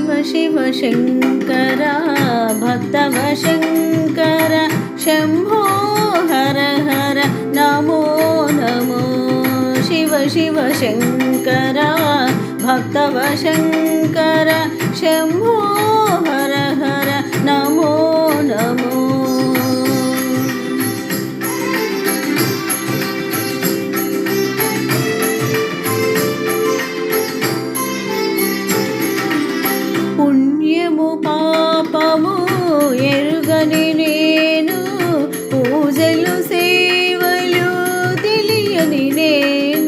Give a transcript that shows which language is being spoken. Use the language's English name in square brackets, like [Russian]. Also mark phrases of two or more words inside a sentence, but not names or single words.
[Sanskrit] शिव शङ्कर भक्तवशङ्कर शम्भो हर हर नमो नमो शिव शिव शङ्कर भक्तवशङ्कर शम्भो हर हर नमो नमो [Telugu] పుణ్యము పాపము ఎరుగని నేను పూజలు సేవలు తెలియని నేను